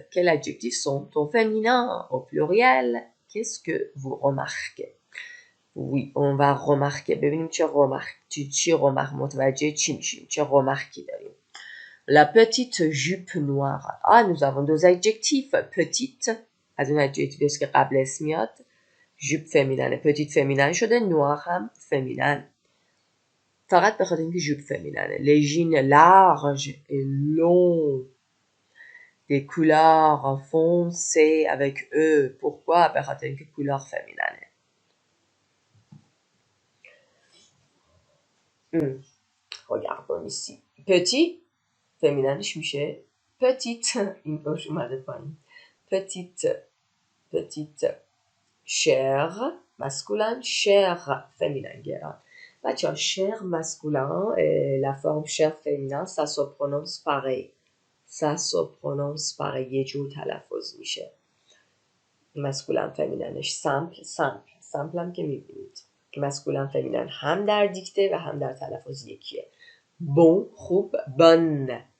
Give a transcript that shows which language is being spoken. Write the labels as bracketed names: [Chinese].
[French] Quels adjectifs sont au féminin, au pluriel? Qu'est-ce que vous remarquez? Oui, on va remarquer. [Persian] ببینیم چه remarque متوجه چی میشیم؟ چه remarquی داریم؟ [French] La petite jupe noire. Ah, nous avons deux adjectifs. [Persian] Petite, از اون adjectif است که قبل اسم میاد. [French] jupe féminine. Petite féminin شده. noir هم féminin. [Persian] فقط به خاطر اینکه jupe féminine. [French] Les jeans larges et longs. Des couleurs foncées avec eux. Pourquoi? [Persian] به خاطر اینکه couleur féminine. [French] Regardons ici. Petit, fémininish میشه petite. [Persian] این باش اومده پایین. petite. [French] Cher, masculin. Cher, féminin. بچه cher masculin et la forme cher féminin, ça se prononce pareil. Ça se prononce pareil. [Persian] یه جور تلفظ میشه. masculin fémininش simple هم که میبینید. masculin féminin هم در دیکته و هم در تلفظ یکیه. [French] Bon, خوب, bonne.